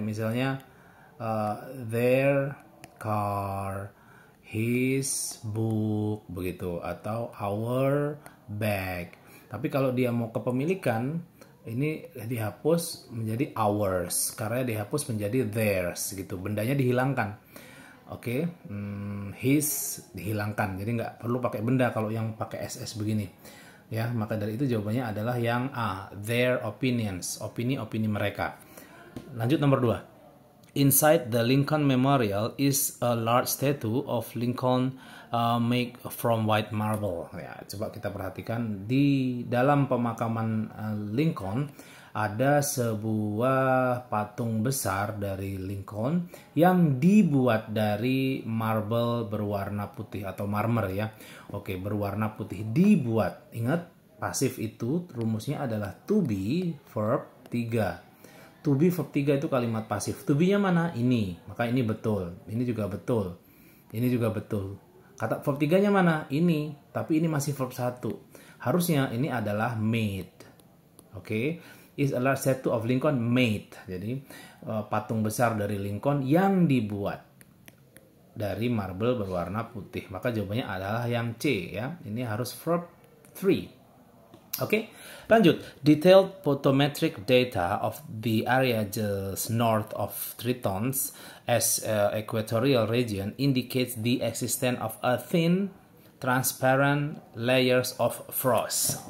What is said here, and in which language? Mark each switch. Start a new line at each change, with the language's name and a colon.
Indonesian: Misalnya
English: their car, his book
Indonesian: begitu, atau
English: our bag.
Indonesian: Tapi kalau dia mau kepemilikan, ini dihapus menjadi ours, karena dihapus menjadi theirs gitu, bendanya dihilangkan. Oke, his dihilangkan, jadi nggak perlu pakai benda kalau yang pakai ss begini ya. Maka dari itu jawabannya adalah yang A,
English: their opinions,
Indonesian: opini mereka. Lanjut nomor 2.
English: Inside the Lincoln Memorial is a large statue of Lincoln made from white marble.
Indonesian: Ya, coba kita perhatikan di dalam pemakaman Lincoln ada sebuah patung besar dari Lincoln yang dibuat dari marble berwarna putih atau marmer ya. Oke, berwarna putih dibuat. Ingat, pasif itu rumusnya adalah to be verb 3. To be verb 3 itu kalimat pasif. To be-nya mana? Ini. Maka ini betul. Ini juga betul. Ini juga betul. Kata verb 3-nya mana? Ini. Tapi ini masih verb 1. Harusnya ini adalah made. Oke.
English: Is a large statue of Lincoln made.
Indonesian: Jadi patung besar dari Lincoln yang dibuat dari marble berwarna putih. Maka jawabannya adalah yang C ya. Ini harus verb 3. Oke, lanjut.
English: Detailed photometric data of the area just north of Tritons as equatorial region indicates the existence of a thin, transparent layers of frost.